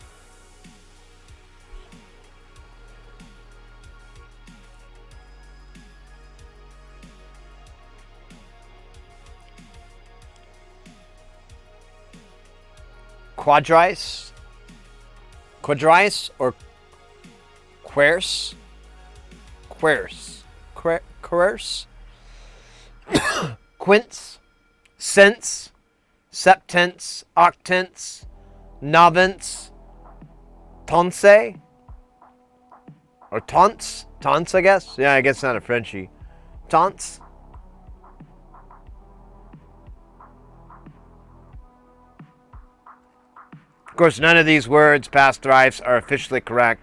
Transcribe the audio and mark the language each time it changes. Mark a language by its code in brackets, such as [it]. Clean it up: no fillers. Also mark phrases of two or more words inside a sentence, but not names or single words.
[en] Quadrice or querce? Querce? Quince? Sense? Septense, octense, novence, tonce, or tonce, I guess. Yeah, I guess it's not a Frenchie. Tonce. Of course, none of these words past thrice are officially correct.